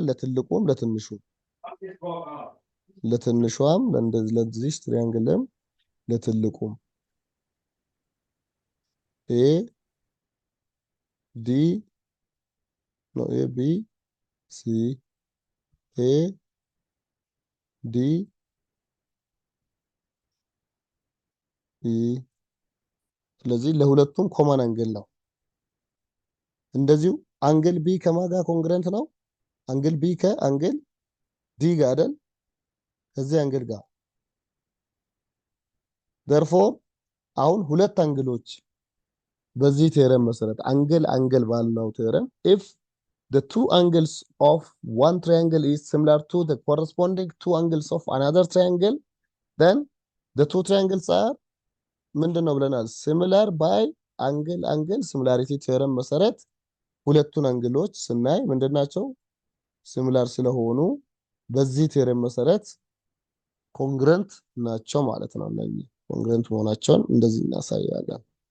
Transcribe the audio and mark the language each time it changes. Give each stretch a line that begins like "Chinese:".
Amharic: ለትልቁም ለትንሿም ለዚህ ትራያንግልም ለትልቁም AD ነው ABC AD ስለዚህ ለሁለቱም ኮመን አንግል ነው። እንደዚሁ አንግል B ከማጋ ኮንግረንት ነው? አንግል B ከአንግል D ጋር አይደል? ከዚህ አንግል ጋር therefore አሁን ሁለት አንግሎች በዚህ ቴረም መሰረት አንግል ባልነው ቴረም
English: if the two angles of one triangle is similar to the corresponding two angles of another triangle then the two triangles are
Amharic: ምንድነው ብለናል? ሲሚላር ባይ አንግል ሲሚላሪቲ ቴረም መሰረት ሁለቱን አንግሎች ስናይ ምንድናቸው? ሲሚላር ስለሆኑ በዚህ ቴረም መሰረት ኮንግረንት ናቸው ማለት ነው። እነዚህ ኮንግረንት መሆናቸውን እንደዚህ እናሳያለን።